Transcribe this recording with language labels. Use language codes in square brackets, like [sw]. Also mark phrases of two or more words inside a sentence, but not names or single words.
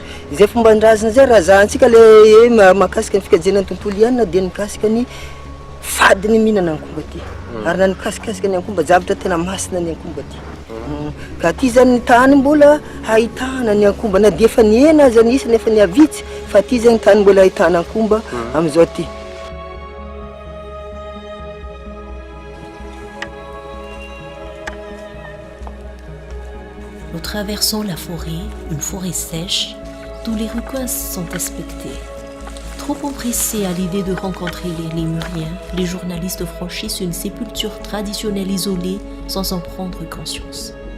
[mg] Izay fomban-drazana zay raha zahantsika le mahakasika ny fikajiana ny tontolo iainana dia mikasika ny fady ny mihinana ankomba ty. Ary na nikasikasika ny ankomba zavatra tena masina ny ankomba ty. Ka ty zany ny tany mbola ahitana ny ankomba na dia efa niena aza ny isa nefa niavitsy fa ty zany tany mbola ahitana ankomba amin'izao ty. [fr] Nous traversons la forêt, une forêt sèche, d'où les recoins sont inspectés. Trop empressés à l'idée de rencontrer les lémuriens, les journalistes franchissent une sépulture traditionnelle isolée sans en prendre conscience.